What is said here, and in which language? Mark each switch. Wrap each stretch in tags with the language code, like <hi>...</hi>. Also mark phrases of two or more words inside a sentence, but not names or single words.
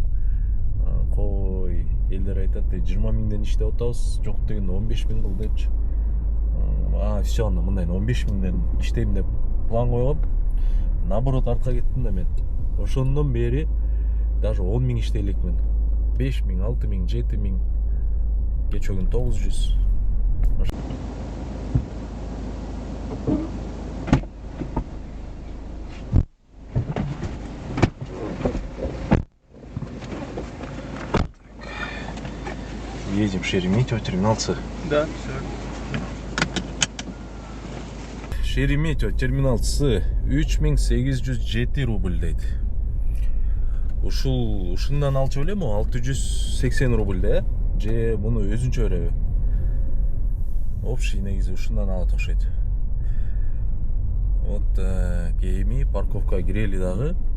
<ky>Кой, элдер айтат, 20 000ден иштеп атабыз, жок дегенде 15 000 кыл депчи. Все, анда мындай 15 000ден иштейм деп план койгом. Наоборот, артка кеттим да мен. Ошондон бери даже 10 000 иштей элекмин. 5 000, 6 000, 7 000. Кечээ күн 900.</ky> <ru>Едем в Шереметьево, терминал С. Да, все.</ru> <ky>Шереметьево, терминал С 3807 рубль дейт. Ушундан алчу элем, 680 рубль да? Же муну өзүнчө береби? Общий негизи ушундан алат окшойт. Вот эми парковкага кирели дагы.</ky>